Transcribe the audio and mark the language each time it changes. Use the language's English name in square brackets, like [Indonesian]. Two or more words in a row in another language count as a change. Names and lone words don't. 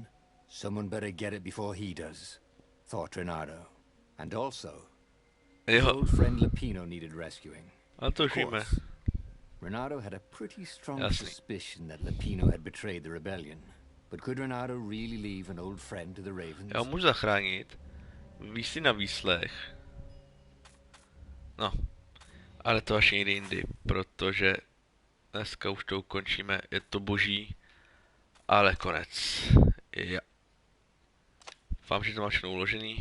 [English] Someone better get it before he does, thought Renato. And also, his old friend Lupino needed rescuing. Of course, Renato had a pretty strong suspicion that Lupino had betrayed the rebellion. But could Renato really leave an old friend to the Ravens? [Czech] Já ho můžu zachránit. Víš si na výslech. No. Ale to až někdy jindy, protože dneska už to ukončíme. Je to boží. Ale konec. Ja. Doufám, že to má všechno uložený.